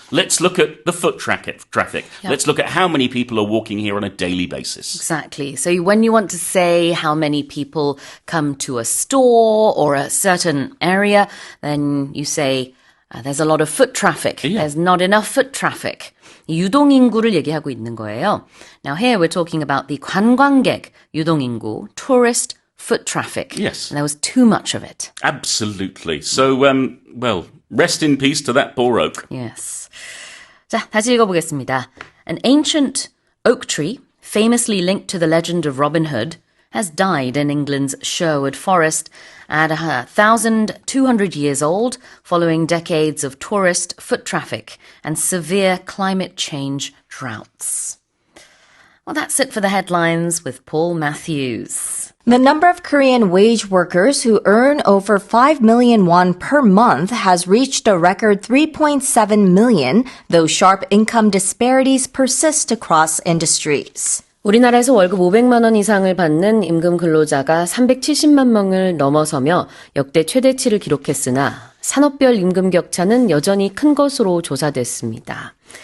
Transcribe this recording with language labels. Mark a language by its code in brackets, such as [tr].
[en] Let's look at the foot traffic. Yep. Let's look at how many people are walking here on a daily basis. Exactly. So when you want to say how many people come to a store or a certain area, then you say there's a lot of foot traffic. Yeah. There's not enough foot traffic. [ko] 유동인구를 얘기하고 있는 거예요. [en] Now here we're talking about the [ko] 관광객 유동인구, [en] tourist foot traffic. Yes. And there was too much of it. Absolutely. So, rest in peace to that poor oak. Yes. [ko] 자, 다시 읽어보겠습니다. [en] An ancient oak tree, famously linked to the legend of Robin Hood, has died in England's Sherwood Forest at 1,200 years old, following decades of tourist foot traffic and severe climate change droughts. Well, that's it for the headlines with Paul Matthews. The number of Korean wage workers who earn over 5 million won per month has reached a record 3.7 million, though sharp income disparities persist across industries. [ko] 우리나라에서 월급 500만 원 이상을 받는 임금 근로자가 370만 명을 넘어서며 역대 최대치를 기록했으나 산업별 임금 격차는 여전히 큰 것으로 조사됐습니다.